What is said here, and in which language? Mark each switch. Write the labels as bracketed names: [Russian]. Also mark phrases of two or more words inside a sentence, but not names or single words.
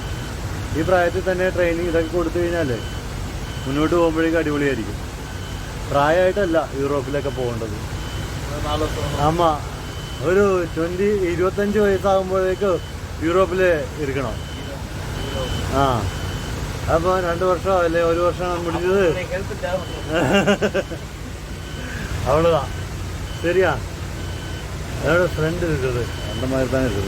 [Malayalam] ഈ പ്രായത്തിൽ തന്നെ ട്രെയിനിങ് ഇതൊക്കെ കൊടുത്തു കഴിഞ്ഞാൽ മുന്നോട്ട് പോകുമ്പോഴേക്കും അടിപൊളിയായിരിക്കും. പ്രായമായിട്ടല്ല യൂറോപ്പിലൊക്കെ പോകേണ്ടത്. ഒരു 25 വയസ്സാകുമ്പോഴേക്ക് യൂറോപ്പിൽ ഇരിക്കണം. അപ്പോൾ 2 വർഷം അല്ലേ 1 വർഷമാണ് முடிஞ்சது. [Tamil] அவ்வளோதான், சரியா? அதோட ஃப்ரெண்டு இருக்குது, அந்த மாதிரி தான் இருக்குது.